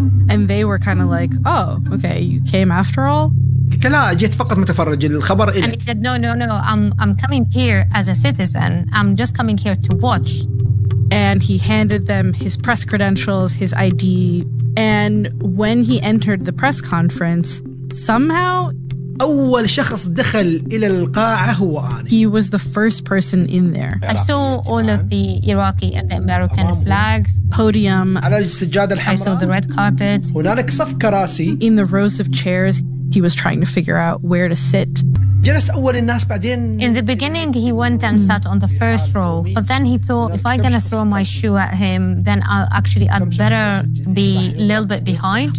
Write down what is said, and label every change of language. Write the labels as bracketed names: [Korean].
[English] And they were kind of like, oh, okay, you came after all? And he said, no, I'm coming here as a citizen. I'm just coming here to watch. And he handed them his press credentials, his ID. And when he entered the press conference, somehow [Arabic] أول شخص دخل إلى القاعة هو أنا. [English] He was the first person in there. I saw all of the Iraqi and the American flags. Podium. [Arabic] على السجادة الحمراء. [English] I saw the red carpet. [Arabic] هناك صف كراسي. [English] In the rows of chairs, he was trying to figure out where to sit. [Arabic] جلس أول الناس بعدين. [English] In the beginning, he went and sat on the first row. But then he thought, if I'm gonna throw my shoe at him, then I'd better be a little bit behind.